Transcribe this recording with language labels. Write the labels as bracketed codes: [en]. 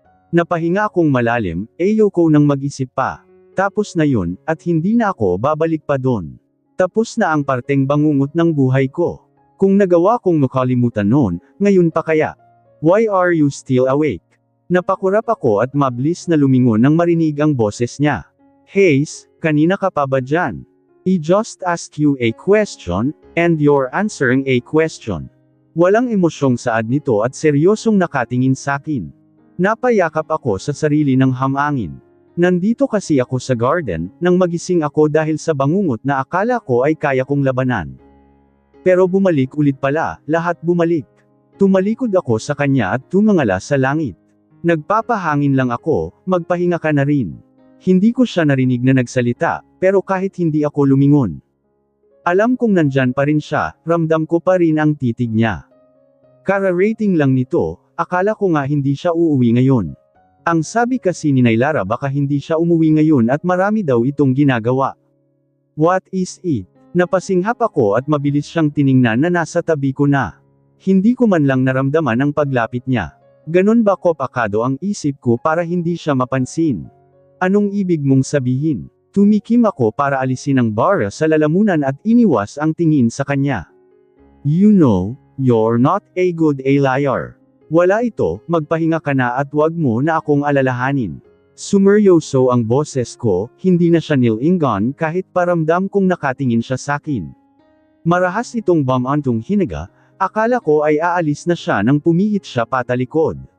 [tl] Napahinga akong malalim, ayoko nang mag-isip pa. Tapos na yun, at hindi na ako babalik pa doon. Tapos na ang parteng bangungot ng buhay ko. Kung nagawa kong makalimutan noon, ngayon pa kaya? [en] Why are you still awake? [tl] Napakurap ako at mabilis na lumingon nang marinig ang boses niya. Hayes, kanina ka pa ba dyan? [en] I just asked you a question, and you're answering a question. [tl] Walang emosyong saad nito at seryosong nakatingin sakin. Napayakap ako sa sarili ng hamangin. Nandito kasi ako sa garden, nang magising ako dahil sa bangungot na akala ko ay kaya kong labanan. Pero bumalik ulit pala, lahat bumalik. Tumalikod ako sa kanya at tumangala sa langit. Nagpapahangin lang ako, magpahinga ka na rin. Hindi ko siya narinig na nagsalita, pero kahit hindi ako lumingon. Alam kong nandyan pa rin siya, ramdam ko pa rin ang titig niya. Kara-rating lang nito, akala ko nga hindi siya uuwi ngayon. Ang sabi kasi ni Nailara baka hindi siya umuwi ngayon at marami daw itong ginagawa. [en] What is it? [tl] Napasinghap ako at mabilis siyang tiningnan na nasa tabi ko na. Hindi ko man lang naramdaman ang paglapit niya. Ganon ba kopakado ang isip ko para hindi siya mapansin? Anong ibig mong sabihin? Tumikim ako para alisin ang bara sa lalamunan at iniwas ang tingin sa kanya. [en] You know, you're not a good liar. [tl] Wala ito, magpahinga ka na at wag mo na akong alalahanin. Sumeryoso ang boses ko, hindi na siya nilingon kahit paramdam kong nakatingin siya sakin. Marahas itong bumantong hinaga, akala ko ay aalis na siya nang pumihit siya patalikod.